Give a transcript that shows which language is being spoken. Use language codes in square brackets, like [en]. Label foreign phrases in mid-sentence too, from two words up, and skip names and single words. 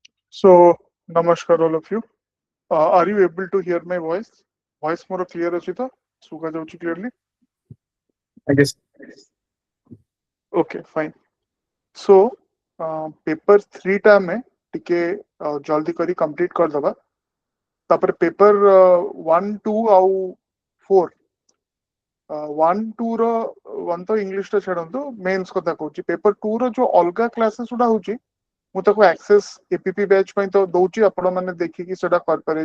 [en] So, Namaskar all of you. Are you able to hear my voice? Voice more clear [or] ଅଛି ତ? ଶୁଭା ଯାଉଛି clearly? I guess [en] Okay, fine. So, paper [or] 3 ଟା ଆମେ ଟିକେ ଜଲ୍ଦି କରି complete କରିଦବା. ତାପରେ paper 1, 2 ଆଉ 4 1, 2 ର 1 ତ ଇଂଲିଶ ଟା ଛାଡନ୍ତୁ ମେନ୍ସ କଥା କହୁଛି. paper 2 ର ଯୋଉ ଅଲଗା କ୍ଲାसेस ଗୁଡା ହଉଛି ମୁଁ ତାକୁ [en] access APP batch [or] ପାଇଁ ତ ଦଉଛି, ଆପଣ ମାନେ ଦେଖିକି ସେଟା କରିପାରିବେ.